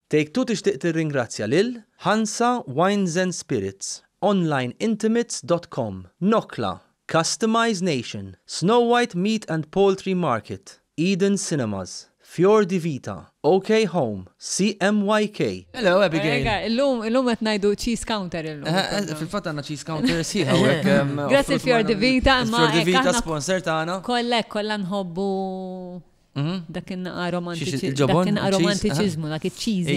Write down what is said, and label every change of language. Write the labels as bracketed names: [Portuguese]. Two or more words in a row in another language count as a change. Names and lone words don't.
[Maltese] Take Two tixtieq tirringrazzja lil Hansa Wines and Spirits, onlineintimates.com, Nokla, Customize Nation, Snow White Meat and Poultry Market, Eden Cinemas, Fior di Vita, OK Home, CMYK. Hello, Abigail. Illum qed ngħidu [English] cheese counter [Maltese] illum. Fil-fatt għandna [English] cheese counter [Maltese] sieħa hawnhekk. Grazzi Fior di Vita, Fior di Vita sponsor tagħna. Kollha nħobbu dakin romantiċizmu, dak iċ-cheesy.